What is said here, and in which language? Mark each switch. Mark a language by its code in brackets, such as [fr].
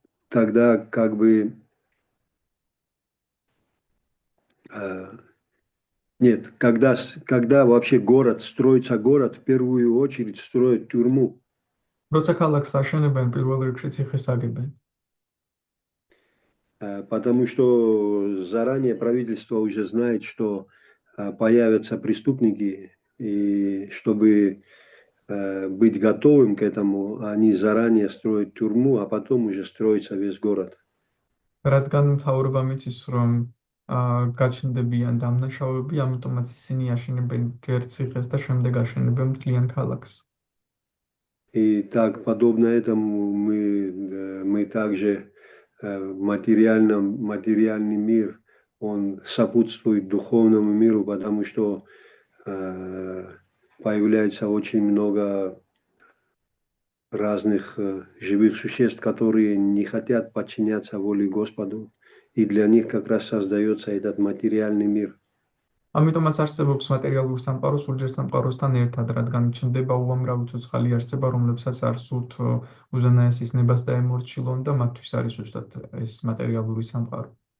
[ru] тогда как бы нет, когда вообще строится город, в первую очередь строят тюрьму. [ka] როცა ქალაქს აშენებენ, პირველ რიგში ციხეს აგებენ. [ru] Потому что заранее правительство уже знает, что появятся преступники, и чтобы быть готовым к этому, они заранее строят тюрьму, а потом уже строится весь город. [ka] რადგან მთავრობამ იცის, რომ გაჩნდებიან დამნაშავეები, ამიტომაც ისინი აშენებენ გერციხეს და შემდეგ აშენებენ მთლიან ქალაქს. [ru] И так, подобно этому мы также материальный мир, он сопутствует духовному миру, потому что появляется очень много разных живых существ, которые не хотят подчиняться воле Господу, и для них как раз создается этот материальный мир. [ka] ამიტომაც არსებობს მატერიალური სამყარო სულიერ სამყაროსთან ერთად, რადგან ჩნდება უამრავი ცოცხალი არსება, რომლებსაც არ სურთ უზენაესის ნებას დაემორჩილონ და მათთვის არის ზუსტად ეს მატერიალური სამყარო.